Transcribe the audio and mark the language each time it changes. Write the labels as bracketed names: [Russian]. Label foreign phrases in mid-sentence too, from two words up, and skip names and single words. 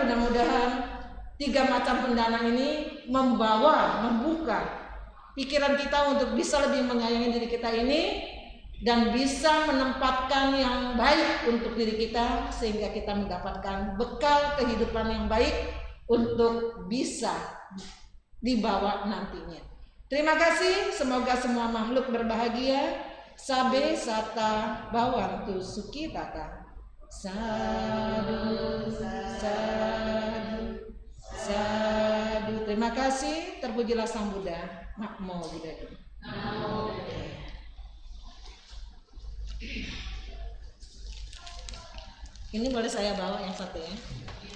[Indonesian] Mudah-mudahan 3 macam pendana ini membuka pikiran kita untuk bisa lebih menyayangi diri kita ini dan bisa menempatkan yang baik untuk diri kita, sehingga kita mendapatkan bekal kehidupan yang baik untuk bisa dibawa nantinya. Terima kasih, semoga semua makhluk berbahagia. [Pali] Sabe sata bawantu suki tata. Sadu, sadu, sadu. [Indonesian] Terima kasih, terpujilah Sang Buddha. [Pali] Namo Buddhaya. Namo Buddhaya. [Indonesian] Ini boleh saya bawa yang satu ya.